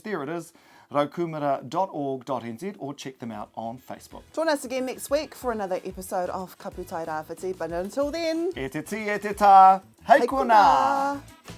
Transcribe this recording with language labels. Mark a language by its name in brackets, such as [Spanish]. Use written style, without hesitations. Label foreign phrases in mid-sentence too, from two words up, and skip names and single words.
[English] There it is, raukumara.org.nz, or check them out on Facebook. Join us again next week for another episode of Kapu Tairawhiti. But until then, [Māori] E te ti, e te tā, hei hei kona! kona!